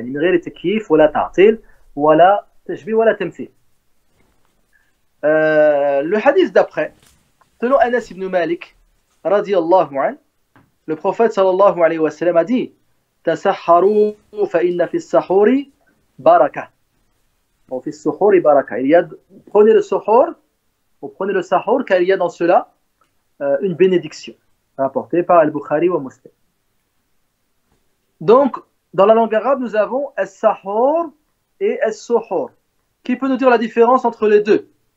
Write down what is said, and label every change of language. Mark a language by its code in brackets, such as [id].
[ar] من غير تكييف ولا تعطيل ولا تشبيه ولا تمثيل. [fr] Le hadith d'après, selon Anas ibn Malik radiyallahu anhu, le prophète sallallahu alayhi wa sallam a dit [ar] تسحروا فإن في السحور بركة. وفي السحور بركة. [fr] Prenez le suhoor, ou prenez le sahur, car il y a dans cela une bénédiction, rapportée par Al-Bukhari ou Muslim. Donc, dans la langue arabe, nous avons as-sahur et as-suhoor. Qui peut nous dire la différence entre les deux?